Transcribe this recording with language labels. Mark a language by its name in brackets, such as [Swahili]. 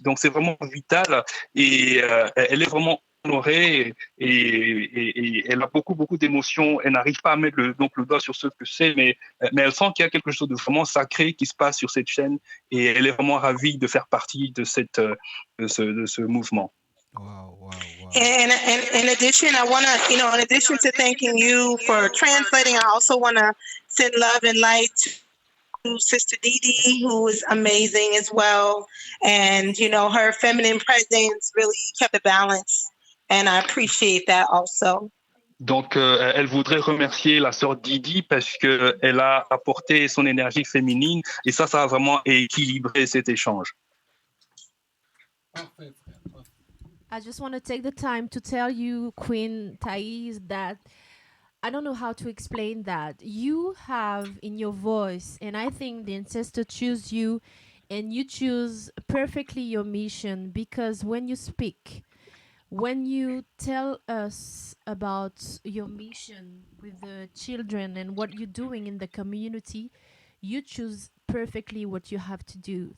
[French] Donc, c'est vraiment vital et elle est vraiment honorée et elle a beaucoup d'émotions. Elle n'arrive pas à mettre le doigt sur ce que c'est, mais elle sent qu'il y a quelque chose de vraiment sacré qui se passe sur cette chaîne et elle est vraiment ravie de faire partie de ce mouvement. [English] Wow. And in addition, I want to, in addition to thanking you for translating, I also want to send love and light to Sister Dee, who is amazing as well. And, her feminine presence really kept the balance. And I appreciate that also. [French] Donc, elle voudrait remercier la sœur Didi parce qu'elle a apporté son énergie féminine et ça a vraiment équilibré cet échange. Parfait, frère. [English] I just want to take the time to tell you, Queen Taese, that I don't know how to explain that. You have in your voice, and I think the ancestor choose you, and you choose perfectly your mission, because when you speak, when you tell us about your mission with the children and what you're doing in the community, you choose perfectly what you have to do.